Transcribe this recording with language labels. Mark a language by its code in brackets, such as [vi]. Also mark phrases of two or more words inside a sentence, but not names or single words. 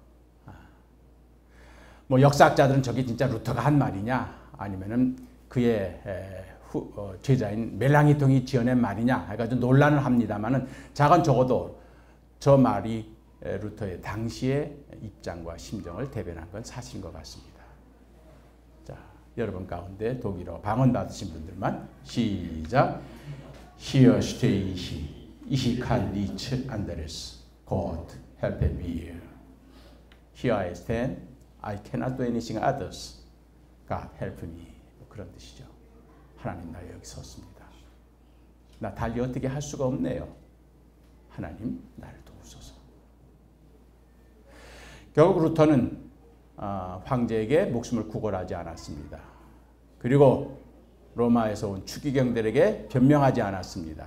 [ko] 뭐 역사학자들은 저게 진짜 루터가 한 말이냐, 아니면은 그의 제자인 멜랑이통이 지어낸 말이냐 해가지고 논란을 합니다만은, 작은 적어도 저 말이 루터의 당시의 입장과 심정을 대변한 건 사실인 것 같습니다. 자, 여러분 가운데 독일어 방언 받으신 분들만 시작. [de] Hier stehe ich kann nicht anderes. [en] God help me. Here I stand. I cannot do anything others. God help me. [ko] 그런 뜻이죠. 하나님, 나 여기 섰습니다. 나 달리 어떻게 할 수가 없네요. 하나님, 나를 도우소서. 결국 루터는 황제에게 목숨을 구걸하지 않았습니다. 그리고 로마에서 온 추기경들에게 변명하지 않았습니다.